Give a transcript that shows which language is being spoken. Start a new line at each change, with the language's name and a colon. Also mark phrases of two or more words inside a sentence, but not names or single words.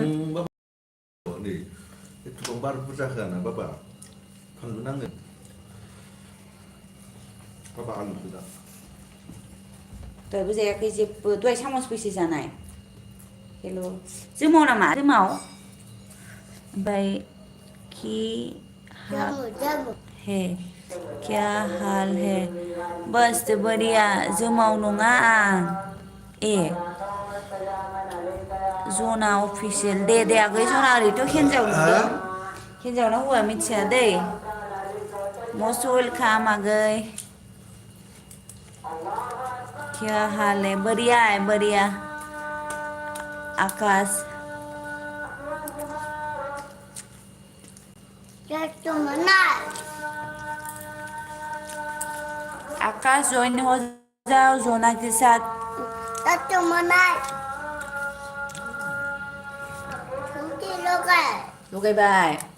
Bodo: नै एथबां बार बुरजा होआना बाबा फानलु नांगोन बाबा आलुखौ दा दहायबो जायाखै जेबो दहाय सामस बैसे जानाय हेल' जोमाव नामा जोमाव ओमफ्राय
Hindi: कि है क्या हाल है बस बढ़िया
Bodo: जोमाव नङा आं ए जना अफिसियेल दे आगै जना ओरैथ' हिन्जाव नुदों हिन्जाव ना हौवा मिथिया दै
English: must welcome
Bodo: आगै
Hindi: क्या हाल है बढ़िया आकाश आकाश ज्वाइन हो जाओ जोना के साथ लगायबाय